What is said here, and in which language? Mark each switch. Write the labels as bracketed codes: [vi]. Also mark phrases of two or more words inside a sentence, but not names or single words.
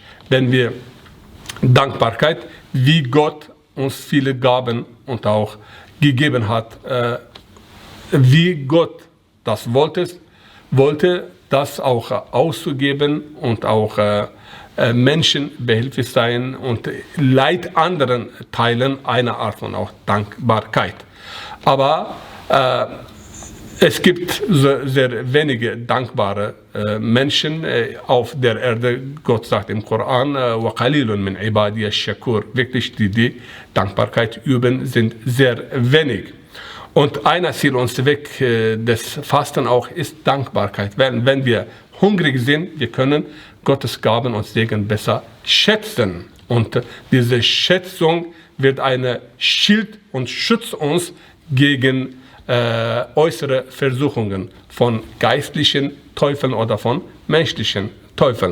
[de] Wenn wir Dankbarkeit, wie Gott uns viele Gaben und auch gegeben hat, wie Gott das wollte, das auch auszugeben und auch Menschen behilflich sein und Leid anderen teilen, eine Art von auch Dankbarkeit. Aber es gibt sehr wenige dankbare Menschen auf der Erde. Gott sagt im Koran, [ar] وَقَلِيلٌ مِنْ عِبَادِيَ الشَّكُورِ. [de] Wirklich, die Dankbarkeit üben, sind sehr wenig. Und ein Ziel und Zweck des Fasten auch ist Dankbarkeit. Wenn wir hungrig sind, wir können Gottes Gaben und Segen besser schätzen. Und diese Schätzung wird eine Schild und schützt uns gegen äußere Versuchungen von geistlichen Teufeln oder von menschlichen Teufeln.